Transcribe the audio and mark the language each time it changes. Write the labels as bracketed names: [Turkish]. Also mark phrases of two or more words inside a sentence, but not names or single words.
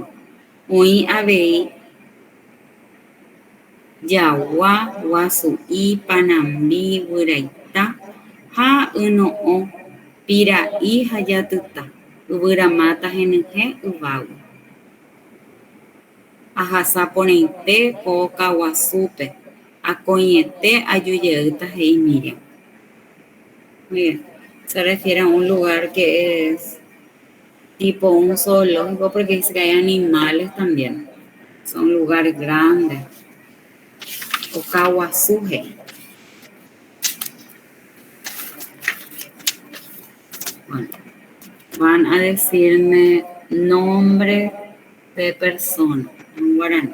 [Guarani] Oĩ avei jagua, guasu'i, panambi, vyraita ha yno'õ, pirai ha jatyta. Yvyramáta henyhẽ yvágui. Ahasaporãite ko kaguasúpe. Akóiete ajujeýta he'i Miriam. [Spanish] Bien. Se refiere a un lugar que es tipo un zoológico porque dice que hay animales también. Son lugares grandes. Okawasuje. Bueno, van a decirme nombre de persona en guaraní.